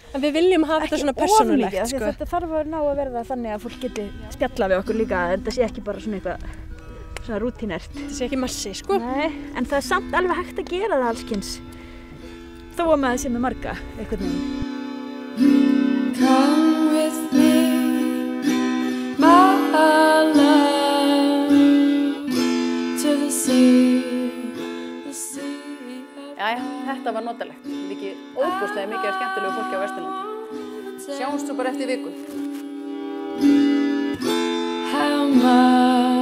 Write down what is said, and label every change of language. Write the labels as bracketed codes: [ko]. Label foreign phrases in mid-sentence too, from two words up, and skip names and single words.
[is] en við viljum hafa þetta svona persónulegt, sko. Þetta þarf að ná að verða þannig að fólk geti spjallað við okkur líka, en það sé ekki bara svona eitthvað, svona rútínert. Þetta sé ekki massi, sko. Nei, en það er samt alveg hægt að gera það allskyns, þó að maður sé með marga, einhvern veginn. [en] Come with me, my love. [is] Jæja, þetta var notalegt. Mikið óbúslega mikið af skemmtilegu fólki á Vesturlandi. Sjáumst svo bara eftir viku. [en] How much